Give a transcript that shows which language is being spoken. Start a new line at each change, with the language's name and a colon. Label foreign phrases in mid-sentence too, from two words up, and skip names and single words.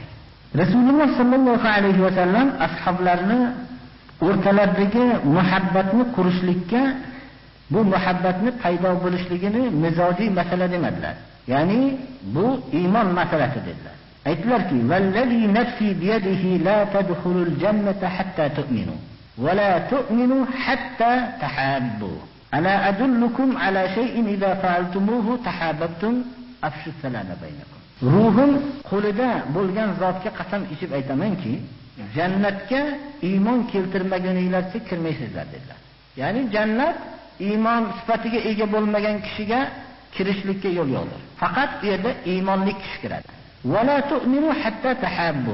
Uzbek: Rasululloh
Arabic: صلى الله عليه وسلم
Uzbek: ashablarni o'rtalaridagi muhabbatni qurishlikka, bu muhabbatni paydo bo'lishligini mizojiy masala demadilar. Ya'ni bu iymon masalasi dedilar.
Arabic: Aytdilarki, "والذي نفسي بيده لا تدخلون الجنة حتى تؤمنوا ولا تؤمنوا حتى تحابوا. ألا أدلكم على شيء إذا فعلتموه تحاببتم أفشوا السلام بينكم."
Uzbek: Ruhim qo'lida bo'lgan zotga qasam ichib aytamanki, jannatga iymon keltirmaguninglarcha kirmaysizlar dedilar. Ya'ni jannat iymon sifatiga ega bo'lmagan kishiga kirishlikka yo'l yo'qdir. Faqat bu yerda iymonli kishi kiradi.
Arabic: ولا تؤمنوا حتى تحابوا.